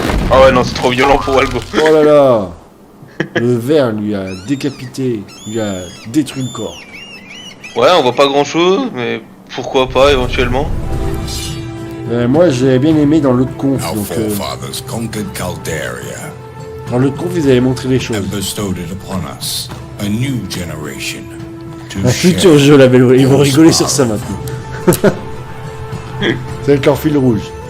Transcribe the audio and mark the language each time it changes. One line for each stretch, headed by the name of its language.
French: Ah ouais, non, c'est trop violent pour Walgo. Oh là là. Le verre lui a décapité, lui a détruit le corps. Ouais, on voit pas grand chose, mais pourquoi pas éventuellement. Moi j'ai bien aimé dans l'autre conf.
English: Our
French: Donc,
English: forefathers conquered Calderia
French: dans l'autre conf, ils avaient montré les choses.
English: and bestowed it upon us, a new generation.
French: Un futur jeu label, ils vont rigoler sur ça maintenant. C'est leur fil rouge.